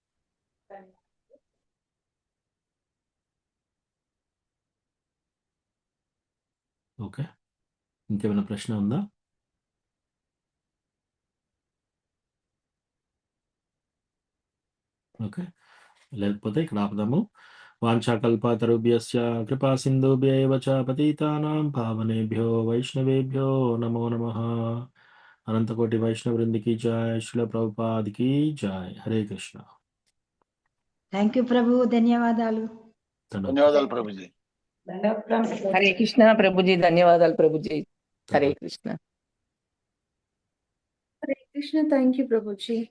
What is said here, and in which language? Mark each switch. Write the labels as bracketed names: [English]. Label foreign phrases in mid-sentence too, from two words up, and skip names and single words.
[Telugu] ఓకే, ఇంకేమైనా ప్రశ్న ఉందా? ఓకే, లేకపోతే ఇక్కడ ఆపుదాము. [Sanskrit] వాంఛాకల్పతరుభ్యస్య కృపా సింధుభ్యైవ చ పతితానాం పావనేభ్యో వైష్ణవేభ్యో నమో నమః. [Telugu] అనంతకోటి వైష్ణవ వృందికి జయ, శ్రీల ప్రభుపాదికి జయ. హరే కృష్ణ. [English] thank you [Telugu] ప్రభు, ధన్యవాదాలు. ధన్యవాదాలు ప్రభుజీ. హరే కృష్ణ ప్రభుజీ, ధన్యవాదాలు ప్రభుజీ. హరే కృష్ణ. హరే కృష్ణ, [English] thank you [Telugu] ప్రభుజీ.